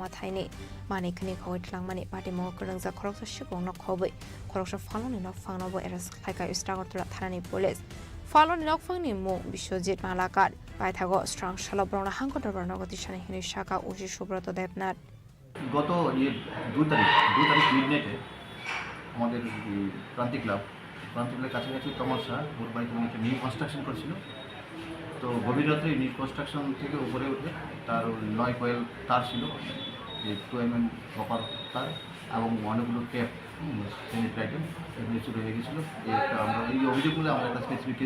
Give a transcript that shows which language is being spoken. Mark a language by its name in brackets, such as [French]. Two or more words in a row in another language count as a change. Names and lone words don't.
[Kok Borok] thaini mani khani khoi tlangmani party mo karangja khoroksa shikong nok khobai khoroksa phaloni nok phangno bo eras khaika Istragartala tharani police phaloni nok phangni mo Biswajit malakar paithago strong shalabrona hangkotor barnagoti shani hini shaka ushi subrata debnat [Bangla] গত 2 তারিখ মিডনাইটে আমাদের ক্রান্তি ক্লাবের কাছাকাছি তমসা ওর বাড়িতে একটা [English] new construction [Bangla] করছিল তো গভীর রাত্রে [English] new construction [Bangla] থেকে উপরে উঠে তার 9 কয়েল তার ছিল যে 2 mm কপার তার এবং অনেকগুলো [English] tap sanitary item [Bangla] এগুলো চুরি হয়ে গেছিলো আমরা এই অভিযোগগুলো আমরা একটা [English] specific case